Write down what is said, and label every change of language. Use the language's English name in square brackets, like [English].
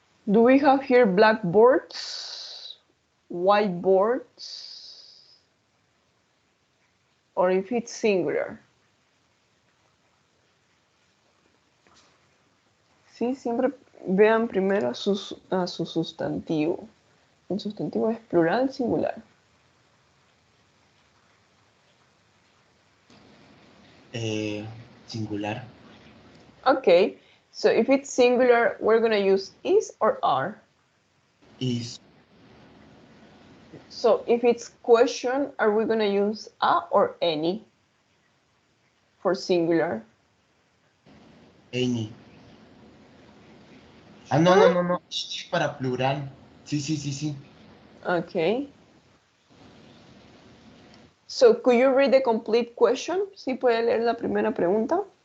[English] Do we have here blackboards, whiteboards, or if it's singular? [Spanish] Sí, siempre vean primero a su sustantivo. El sustantivo es plural, singular. [English] Singular. Okay, so if it's singular, we're going to use is or are? Is. So if it's question, are we going to use a or any for singular? Any. [Spanish] Ah, no. Es para plural. Sí. [English] Okay. So could you read the complete question? [Spanish] ¿Sí puede leer la primera pregunta?